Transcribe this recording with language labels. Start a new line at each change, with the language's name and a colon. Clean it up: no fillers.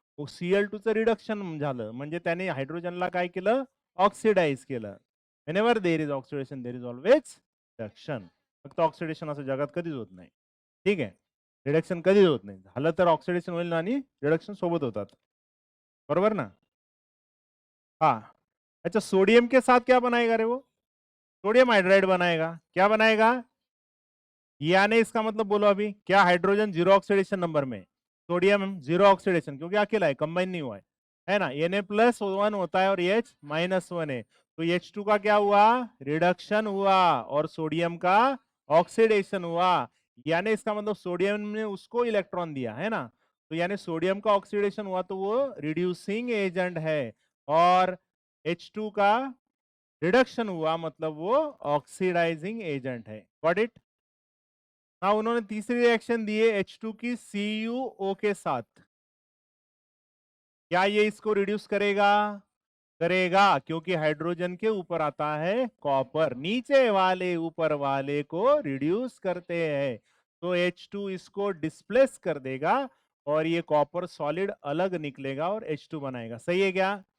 Marathi: Cl2 चं reduction झालं म्हणजे त्याने हायड्रोजनला काय केलं? ऑक्सिडाइज केलं.
English: Whenever there is oxidation there is always reduction.
Marathi: फक्त ऑक्सिडेशन असं जगात कधीच होत नाही. ठीक आहे? रिडक्शन कधीच होत नाही. झालं तर ऑक्सिडेशन होईल आणि रिडक्शन सोबत होतात. बरोबर ना? हाँ.
Hindi: अच्छा, सोडियम के साथ क्या बनाएगा रे वो? सोडियम हाइड्राइड बनाएगा. क्या बनाएगा? यानी इसका मतलब बोलो अभी, क्या हाइड्रोजन 0 ऑक्सीडेशन नंबर में, सोडियम 0 ऑक्सीडेशन, क्योंकि अकेला है, कंबाइन नहीं हुआ है ना? Na+1 होता है और H-1 है. तो H2 का क्या हुआ? रिडक्शन हुआ और सोडियम का ऑक्सीडेशन हुआ. यानी इसका मतलब सोडियम ने उसको इलेक्ट्रॉन दिया है ना? तो यानी सोडियम का ऑक्सीडेशन हुआ तो वो रिड्यूसिंग एजेंट है और H2 का रिडक्शन हुआ मतलब वो ऑक्सीडाइजिंग एजेंट है.
English: Got it?
Hindi: ना उन्होंने तीसरी रिएक्शन दी है H2 की CuO के साथ. क्या ये इसको रिड्यूस करेगा? करेगा, क्योंकि हाइड्रोजन के ऊपर आता है कॉपर, नीचे वाले ऊपर वाले को रिड्यूस करते हैं. तो H2 इसको डिस्प्लेस कर देगा और ये कॉपर सॉलिड अलग निकलेगा और H2 बनाएगा. सही है क्या?